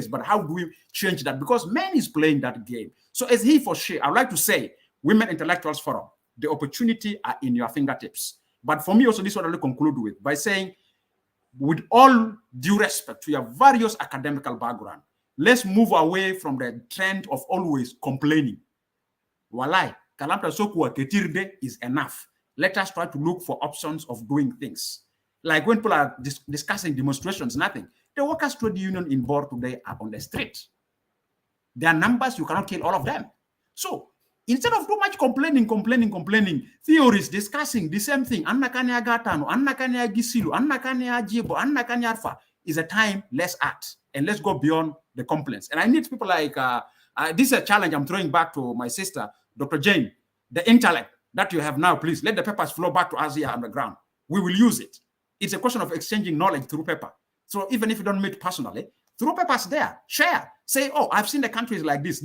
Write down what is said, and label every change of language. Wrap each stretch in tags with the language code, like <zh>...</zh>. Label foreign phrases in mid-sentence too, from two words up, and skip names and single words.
<en>But how do we change that? Because man is playing that game. So as he for she, I would like to say, Women Intellectuals Forum, the opportunity are in your fingertips. But for me also, this is what I will conclude with by saying, with all due respect to your various academical background, let's move away from the trend of always complaining.</en> <ar>Walai, kalamta sokuwa ketirde</ar> <en>is enough. Let us try to look for options of doing things. Like when people are discussing demonstrations, nothing. The workers' trade union in Bor today are on the street. Their numbers, you cannot kill all of them. So Instead of too much complaining, theories discussing the same thing, Anna Kanya Gatano, Anna Kanya Gisilu, Anna Kanya Jibo, Anna Kanya Arfa, is a time, let's act and let's go beyond the complaints. And I need people like, this is a challenge I'm throwing back to my sister, Dr. Jane, the intellect that you have now, please let the papers flow back to us here on the ground. We will use it. It's a question of exchanging knowledge through paper. So even if you don't meet personally, through papers there, share, say, oh, I've seen the countries like this.</en>